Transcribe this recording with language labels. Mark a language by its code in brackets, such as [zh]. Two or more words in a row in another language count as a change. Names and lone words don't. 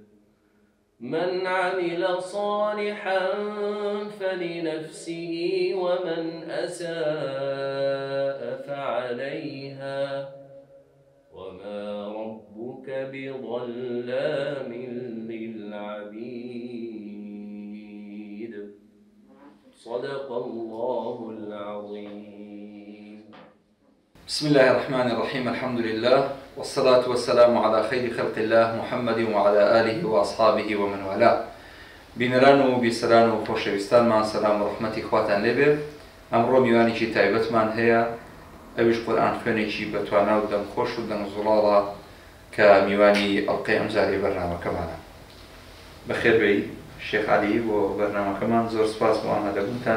[ar] من عمل صالحا فلنفسه ومن أساء فعليها وما ربك بظلام للعبيد. صدق الله العظيم. بسم الله الرحمن الرحيم. الحمد لله والصلاة والسلام على خير خلق الله محمد وعلى آله وأصحابه ومن والاه. [ckb] بینەران و بیسەران و خۆشەویستانمان سەلام و ڕەحمەتی خواتان لێبێ. ئەمڕۆ میوانێکی تایبەتمان هەیە، ئەویش قورئان خوێنێکی بەتوانا و دەمخۆش و دەمزوڵاڵە کە میوانی ئەڵقەی ئەمجارەی بەرنامەکەمانە. بەخێربێی شێخ عەلی بۆ بەرنامەکەمان زۆر سوپاس بۆ ئامادەبوونتان.